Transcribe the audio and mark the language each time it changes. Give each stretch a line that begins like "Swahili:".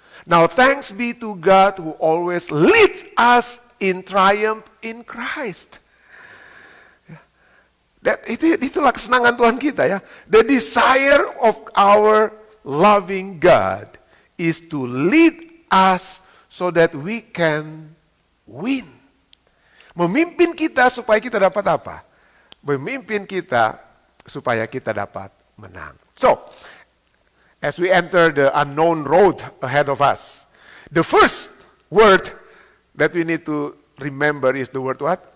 English: Now thanks be to God who always leads us in triumph in Christ.
Indonesian: Itulah kesenangan Tuhan kita ya.
English: The desire of our loving God is to lead us so that we can win.
Indonesian: Memimpin kita supaya kita dapat apa? Memimpin kita supaya kita dapat menang.
English: So, as we enter the unknown road ahead of us, the first word that we need to remember is the word what?